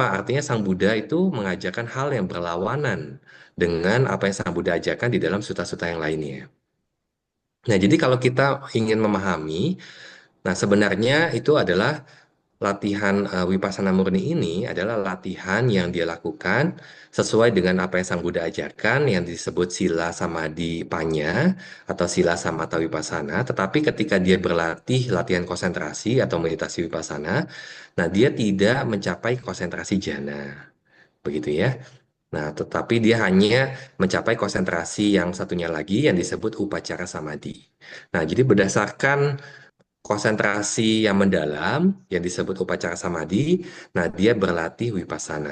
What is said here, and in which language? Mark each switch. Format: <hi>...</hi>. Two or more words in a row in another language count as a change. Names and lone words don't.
<id>Artinya Sang Buddha itu mengajarkan hal yang berlawanan dengan apa yang Sang Buddha ajarkan di dalam suta-suta yang lainnya. Nah, jadi kalau kita ingin memahami, nah sebenarnya itu adalah latihan Vipassana murni ini adalah latihan yang dia lakukan sesuai dengan apa yang Sang Buddha ajarkan yang disebut</id> <pi>sila samadhi panya</pi> <id>atau</id> <pi>sila samatha vipassana.</pi> <id>Tetapi ketika dia berlatih latihan konsentrasi atau meditasi vipassana, nah dia tidak mencapai konsentrasi jhana, begitu ya. Nah, tetapi dia hanya mencapai konsentrasi yang satunya lagi yang disebut</id> <pi>upacara samadhi.</pi> <id>Nah, jadi berdasarkan konsentrasi yang mendalam yang disebut</id> <pi>upacara samadhi,</pi> <id>nah dia berlatih vipassana.</id>